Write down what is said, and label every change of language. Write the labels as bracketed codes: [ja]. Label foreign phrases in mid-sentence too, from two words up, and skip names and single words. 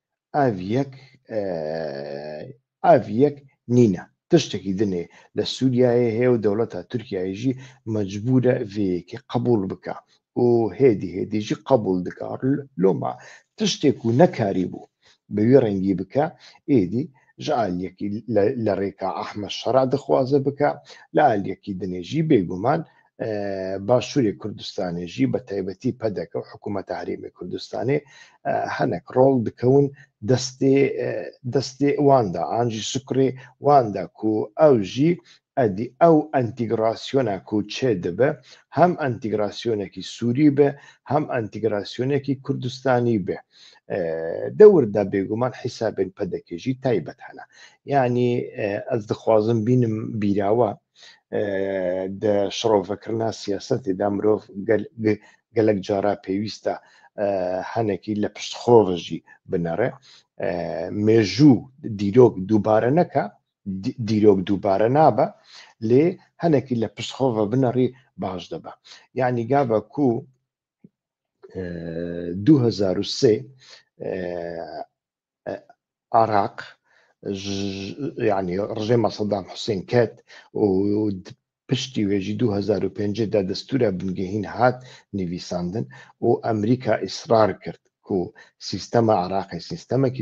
[ku] ئاڤ یەک نینە تشتێکی دنێ لە سووریایە هەیە و دەوڵەتە تورکیایژی مەجبورە vêyekê قبول بکە و هێدیژی قبول دکە لۆما تشتێک و نەکاری بوو بەوێ ڕەنگی بکە ئێدی ji aliyekî li rêka Ehmed Şera dixwaze bike li aliyekî dinê jî bêguman Başûrê Kurdistanê jî bi taybetî pedeke û hikûmeta Herêmê Kurdistanê hinek rol dikewin destê wan da an jî şukurê wan da ku ew jî ئەدی ئەو ئەنتیگراسیۆنا ku çê dibe hem ئەنتیگراسیۆnekî Sûrî be hem ئەنتیگراسیۆnekî Kurdistanî be دەوردا بێگومان حیسابێن پەدەکێ jî تایبەت هەنا یعنی ez dixwazim bînim bîrawa di şirovekirina siyasetê de mirov gelek cara pêwîst e henekî li piştxwe ve jî binere mêjû dîrok dûbare neke dîrok dûbare nabe lê henekî li piştxwe ve binerî baş dibe yanî gava ku 2003 عراق يعني رژێما سەدام حوسێن کەت و پشتی وێژی 2005 دا دەستورە بنگەهین هات نویساندن و ئەمریکا ئیسرار کرد و سیستەمە عراقی سیستەمێکی